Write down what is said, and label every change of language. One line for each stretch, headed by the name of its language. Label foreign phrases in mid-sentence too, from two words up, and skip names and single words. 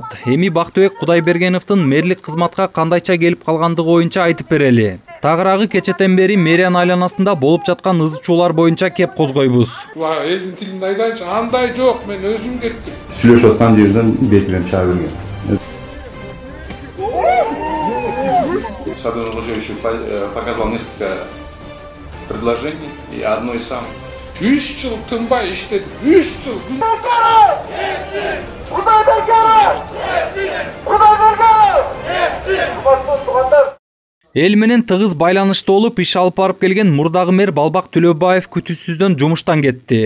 Kyrgyz: Эми Бактыбек Кудайбергеновдун мэрлик кызматка кандайча келип калгандыгы боюнча айтып берели. Тагыраагы кечетен бери мэриянын айланасында болуп жаткан ызычуулар боюнча кеп козгойбуз. Элдин тилинде айтайынчы, андай жок, мен өзüm кеттим. Сүйлөшүп аткан жерден бетимен чыга берген.
Russian: Садовому Владимировичу показал несколько предложений, и одно из самых.
Kyrgyz: 3 жыл тынбай иштедим. 3 жыл. Кудайбергенов! Кудайбергенов! Эл менен тыгыз байланышта болуп иш алып барып келген мурдагы мэр Балбак Төлөбаев күтүүсүздөн жумуштан кетти.